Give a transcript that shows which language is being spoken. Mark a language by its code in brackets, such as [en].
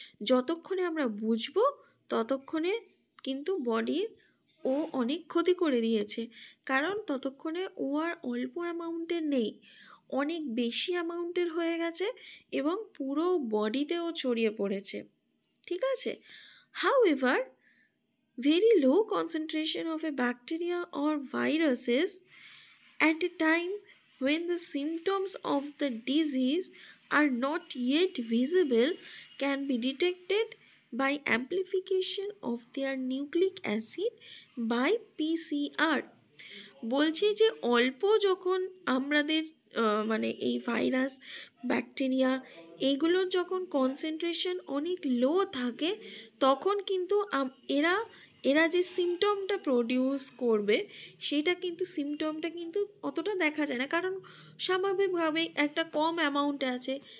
[bn] যতক্ষণে আমরা বুঝবো ততক্ষণে কিন্তু বডির ও অনেক ক্ষতি করে দিয়েছে, কারণ ততক্ষণে ও আর অল্প অ্যামাউন্টের নেই, অনেক বেশি অ্যামাউন্টের হয়ে গেছে এবং পুরো বডিতেও ছড়িয়ে পড়েছে। ঠিক আছে? [en] However, very low concentration of a bacteria or viruses at a time when the symptoms of the disease are not yet visible can be detected by amplification of their nucleic acid by PCR. [bn] বলছি যে অল্প যখন আমাদের মানে এই virus, bacteria, এইগুলোর যখন concentration অনেক লো থাকে, তখন কিন্তু এরা এরা যে সিমটমটা প্রডিউস করবে, সেটা কিন্তু সিমটমটা কিন্তু অতটা দেখা যায় না, কারণ স্বাভাবিকভাবেই একটা কম অ্যামাউন্টে আছে।